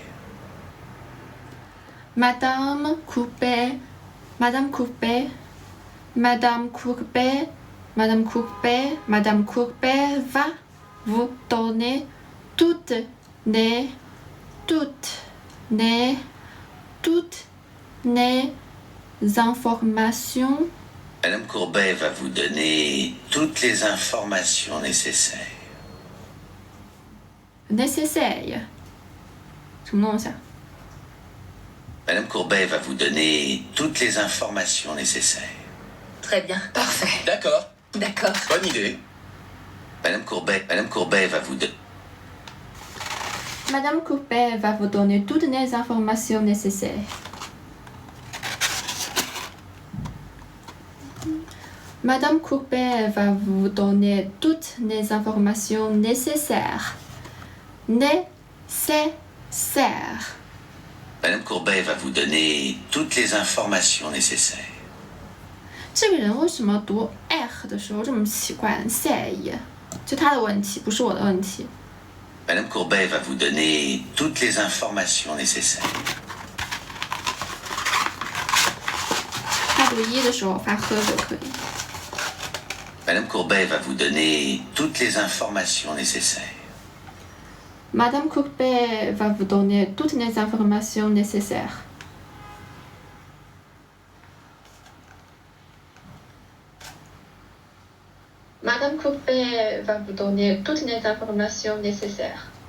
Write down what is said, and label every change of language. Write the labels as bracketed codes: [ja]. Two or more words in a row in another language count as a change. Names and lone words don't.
[fr] Madame Courbet, Madame Courbet, Madame Courbet, Madame Courbet, Madame Courbet va vous donner toutes les informations. Madame Courbet va vous donner toutes les informations nécessaires. Nécessaire. [zh] 什么东西啊？ [fr] Madame Courbet va vous donner toutes les informations nécessaires. Très bien. Parfait. D'accord. D'accord. Bonne idée. Madame Courbet va vous donner. Madame Courbet va vous donner toutes les informations nécessaires. Madame Courbet va vous donner toutes les informations nécessaires. Nécessaires. Madame Courbet va vous donner toutes les informations nécessaires. [zh] 这个人为什么读 r 的时候这么奇怪 ？say， 就他的问题，不是我的问题。 [fr] Madame Courbet va vous donner toutes les informations nécessaires. [zh] 他读一的时候发呵就可以。 [fr] Madame Courbet va vous donner toutes les informations nécessaires. Madame Courbet va vous donner toutes les informations nécessaires. Madame Courbet va vous donner toutes les informations nécessaires.